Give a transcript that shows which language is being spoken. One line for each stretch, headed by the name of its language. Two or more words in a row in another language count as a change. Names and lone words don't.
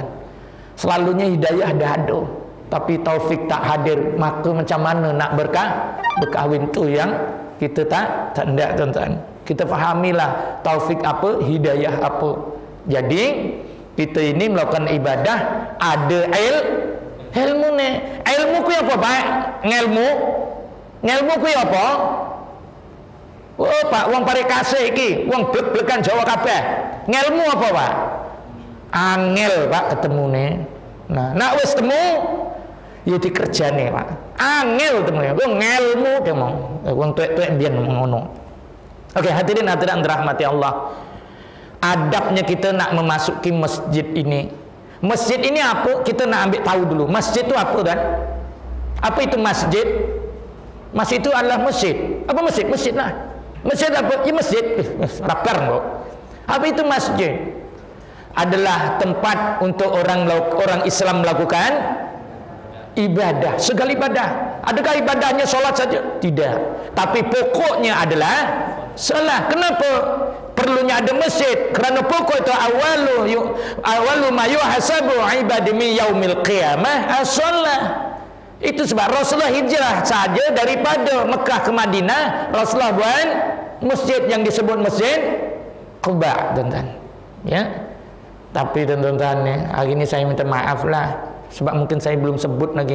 Malay: Selalunya hidayah dah ada, tapi taufik tak hadir. Maka macam mana nak berkahwin tu yang kita tak hendak, teman-teman. Kita fahamilah taufik apa, hidayah apa. Jadi kita ini melakukan ibadah ada ilmu ni.
Javanese: Ilmu ku apa, Pak? Ngelmu ku apa? Oh, Pak, wong pare kasih iki, wong blek-blekan Jawa kabeh. Ngelmu apa, Pak? Angel, Pak, ketemu ni. Nah, nak wis temu ya dikerjane, Pak. Angel temu ya. Ku ngelmu demo. Wong tuwek-tuwek mbiyen ngono.
Malay: Oke, hadirin dirahmati Allah. Adabnya kita nak memasuki masjid ini. Masjid ini apa? Kita nak ambil tahu dulu. Masjid itu apa kan? Apa itu masjid? Masjid itu adalah masjid. Apa masjid? Masjid lah. Masjid apa? Ya masjid. Rapar kok. Apa itu masjid? Adalah tempat untuk orang Islam melakukan ibadah, segala ibadah. Adakah ibadahnya solat saja? Tidak. Tapi pokoknya adalah salat. Kenapa perlunya ada masjid? Kerana pokok itu
Arabic: أول ما يحاسب عبادي من يوم القيامة الصلاة.
Malay: Itu sebab Rasulullah hijrah saja daripada Mekah ke Madinah, Rasulullah buat masjid yang disebut Masjid Quba, tuan-tuan. Ya. Tapi tuan-tuan, hari ini saya minta maaf lah, sebab mungkin saya belum sebut lagi.